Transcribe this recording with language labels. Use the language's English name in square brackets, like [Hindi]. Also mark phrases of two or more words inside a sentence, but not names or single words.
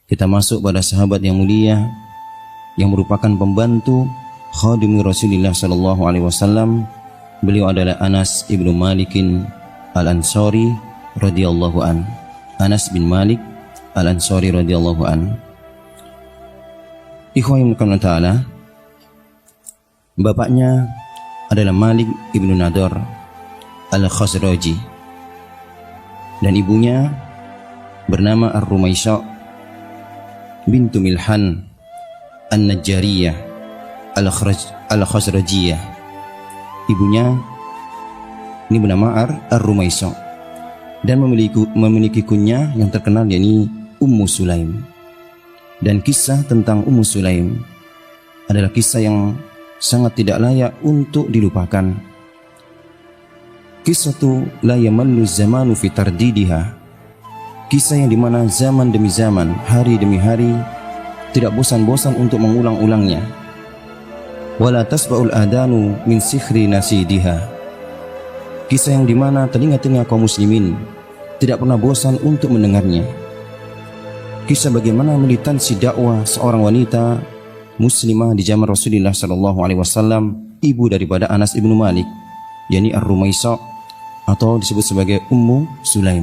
[Indonesian] kita masuk pada sahabat yang mulia yang merupakan pembantu khadim Rasulullah [Arabic] sallallahu alaihi wasallam. [Indonesian] Beliau adalah Anas ibnu Malikin Al-Ansari [Arabic] radhiyallahu an. [Indonesian] Anas bin Malik Al-Ansari [Arabic] radhiyallahu an. [Indonesian] Ikhwan yang ta'ala, bapaknya adalah Malik ibnu Nadar Al-Khazraji dan ibunya bernama Ar-Rumaisha bintu Milhan An-Najjariyah Al-Khazrajiyah. Ibunya ini bernama Ar-Rumaisha dan memiliki kunyah yang terkenal, yakni Ummu Sulaim. Dan kisah tentang Ummu Sulaim adalah kisah yang sangat tidak layak untuk dilupakan. Kisah itu [Arabic] la yamallu zamanu fi tardidiha. [Indonesian] Kisah yang dimana zaman demi zaman, hari demi hari tidak bosan-bosan untuk mengulang-ulangnya. [Arabic] Wala tasba'ul adanu min sikhri nasidiha. [Indonesian] Kisah yang dimana telinga-telinga kaum muslimin tidak pernah bosan untuk mendengarnya. Kisah bagaimana militansi dakwah seorang wanita muslimah di zaman Rasulullah [Arabic] sallallahu alaihi wasallam, [Indonesian] ibu daripada Anas ibnu Malik, yakni Ar-Rumaisha atau disebut sebagai Ummu Sulaim.